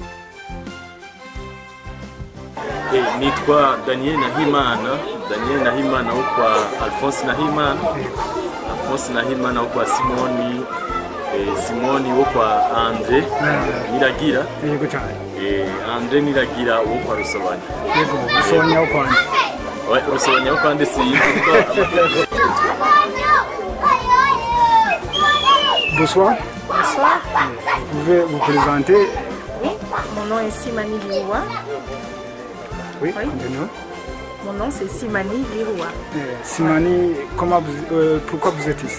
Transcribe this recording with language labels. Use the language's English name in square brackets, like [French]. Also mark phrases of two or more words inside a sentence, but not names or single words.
[Rundi] Nitwa Daniel Nahimana wo kwa Alphonse Nahimana wo kwa Simoni wo kwa Andre Niragira. Yego cyane. Andre Niragira wo kwa Rusobanya. Yego Rusobanya wo kwa. Rusobanya wo kwa ndetse yivuga. [French] Bonsoir. Bonsoir. Vous pouvez vous présenter? Oui, mon nom est Simani Liroua. Oui, continue. Mon nom c'est Simani Liroua. Simani, pourquoi vous êtes ici?